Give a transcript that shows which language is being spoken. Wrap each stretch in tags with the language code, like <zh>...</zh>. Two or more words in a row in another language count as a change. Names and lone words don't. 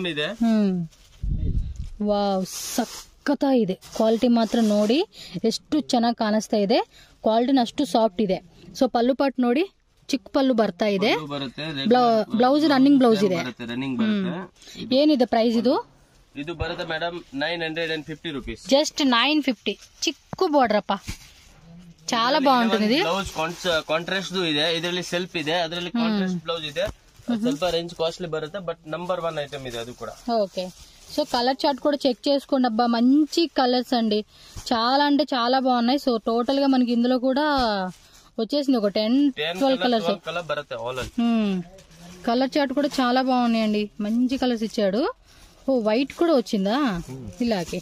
<en>moving item</en> <kn>ಇದೆ. వావ్, ಸಖತ್ತ ಇದೆ. ಕ್ವಾಲಿಟಿ ಮಾತ್ರ ನೋಡಿ ಎಷ್ಟು ಚೆನ್ನಾಗಿ ಕಾಣಿಸ್ತಾ ಇದೆ. ಕ್ವಾಲಿಟಿನ ಅಷ್ಟು ಸಾಫ್ಟ್ ಇದೆ. ಸೊ ಪಲ್ಲು ಪಾಟ್ ನೋಡಿ, ಚಿಕ್ಕ ಪಲ್ಲು ಬರ್ತಾ ಇದೆ. ಬ್ಲೌಸ್</kn> <en>running blouse</en> <kn>ಇದೆ. ಏನಿದೆ ಪ್ರೈಸ್ ಇದು? ಇದು ಬರುತ್ತೆ ಮೇಡಮ್ 950 ರೂಪೀಸ್. ಜಸ್ಟ್ 950. ಚಿಕ್ಕ ಬಾರ್ಡರ್ ಅಪ್ಪ,</kn> <te>చాలా బాగుంటుంది ఇది.</te> <kn>ಬ್ಲೌಸ್ ಕಾಂಟ್ರಾಸ್ಟ್ ಇದೆ, ಇದರಲ್ಲಿ ಸೆಲ್ಫ್ ಇದೆ, ಅದರಲ್ಲಿ</kn> <en>contrast blouse</en> <kn>ಇದೆ. ಸ್ವಲ್ಪ ರೇಂಜ್ ಕಾಸ್ಟ್ಲಿ ಬರುತ್ತೆ, ಬಟ್ ನಂಬರ್ 1 ಐಟಮ್ ಇದೆ ಅದು ಕೂಡ.</kn> <te>ఓకే. సో</te> <en>colour chart</en> <te>కూడా చెక్ చేసుకోండి అబ్బా, మంచి కలర్స్ అండి, చాలా అంటే చాలా బాగున్నాయి. సో టోటల్ గా మనకి ఇందులో కూడా వచ్చేసింది ఒక 10-12 కలర్స్</te> <kn>బರುತ್ತೆ.</kn> <en>colour chart</en> <te>కూడా చాలా బాగున్నాయండి, మంచి కలర్స్ ఇచ్చాడు. ఓ వైట్ కూడా వచ్చిందా ఇలాగే.</te>